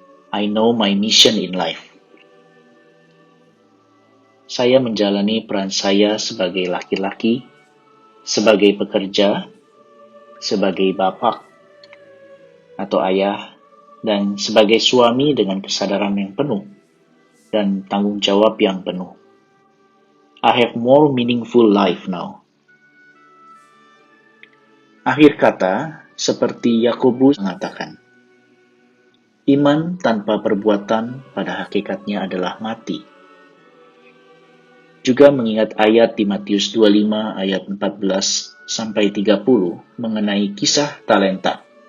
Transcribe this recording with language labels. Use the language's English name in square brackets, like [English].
[English] I know my mission in life. [Indonesian] Saya menjalani peran saya sebagai laki-laki, sebagai pekerja, sebagai bapak atau ayah, dan sebagai suami dengan kesadaran yang penuh dan tanggung jawab yang penuh. [English] I have more meaningful life now. [Indonesian] Akhir kata, seperti Yakobus mengatakan, iman tanpa perbuatan pada hakikatnya adalah mati. Juga mengingat ayat di Matius 25 ayat 14 sampai 30 mengenai kisah talenta.